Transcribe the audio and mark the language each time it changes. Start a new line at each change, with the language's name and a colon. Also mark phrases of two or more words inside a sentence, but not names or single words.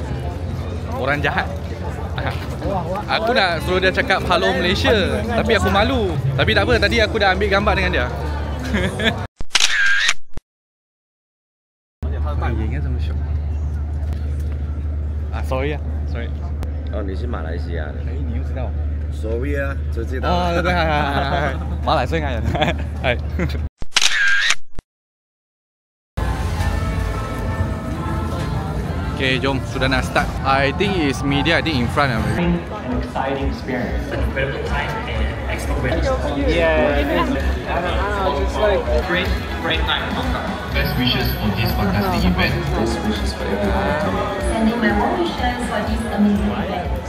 Malay: Orang jahat. Aku nak suruh dia cakap hello Malaysia, tapi aku malu. Tapi tak apa, tadi aku dah ambil gambar dengan dia.
English: Sorry 啊 ，sorry。
Chinese: 哦，你是马来西亚的？你又知道？Sorry 啊，就知道。哦，对，馬來西亞人，
Malay: 係。Okay, jom sudah nak start.
English: I think it's media. I think in front of me. An exciting experience. Incredible time and experience. Yeah, it is. I don't know, just like Great time in Hong Kong. Best wishes for this fantastic event. Best wishes for everyone. Sending my warm wishes for this amazing event.